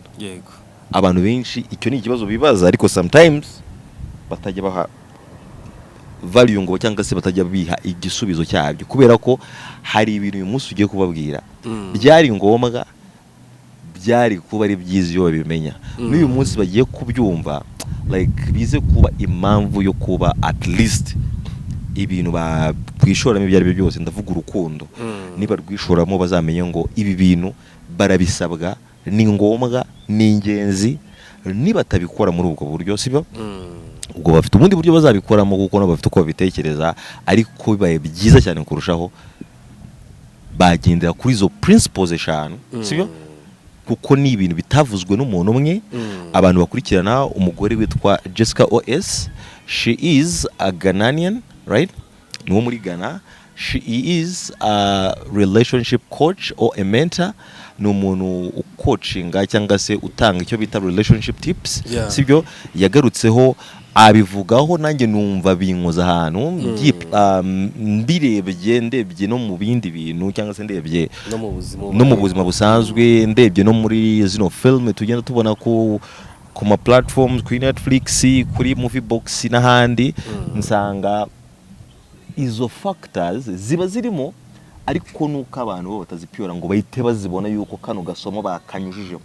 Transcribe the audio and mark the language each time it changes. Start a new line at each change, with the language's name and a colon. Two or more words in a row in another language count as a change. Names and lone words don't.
Kinyarwanda: Abantu benshi icyo ni ikibazo bibaza, ariko sometimes batajya baha value ngo cyangwa se batajya biha igisubizo cyabyo, kubera ko hari ibintu uyu munsi ugiye kubabwira byari ngombwa, byari kuba ari byiza iyo babimenya. N'uyu munsi bagiye kubyumva like bize kuba impamvu yo kuba
English: at least
Kinyarwanda: ibintu kwishoramo ibyo ari byo byose, ndavuga urukundo niba rwishoramo bazamenye ngo ibi bintu barabisabwa, ni ngombwa, ni ingenzi, niba batabikora muri ubwo buryo sibyo ubwo bafite ubundi buryo bazabikoramo kuko nabo bafite uko babitekereza, ariko bibaye byiza cyane kurushaho bagendera kuri izo principles eshanu sibyo kuko ni ibintu bitavuzwe n'umuntu umwe. Abantu bakurikirana umugore witwa Jessica OS,
English: she is a Ghanaian, right?
Kinyarwanda: Ni muri Ghana.
English: She is a relationship coach or a mentor.
Kinyarwanda: Ni umuntu ucoachinga cyangwa se utanga icyo bita
English: relationship tips
Kinyarwanda: sibyo. Yagarutseho abivugaho nanjye numva binkoza ahantu ndebye no mu bindi bintu cyangwa se ndebye no mu buzima busanzwe, ndebye no muri zino film tugenda tubona ku ma platforms, kuri Netflix, kuri Movie Box n'ahandi, nsanga izo factors ziba zirimo, ariko nuko abantu bo batazipyora ngo bahite bazibona yuko kano gasomo bakanyujijeho.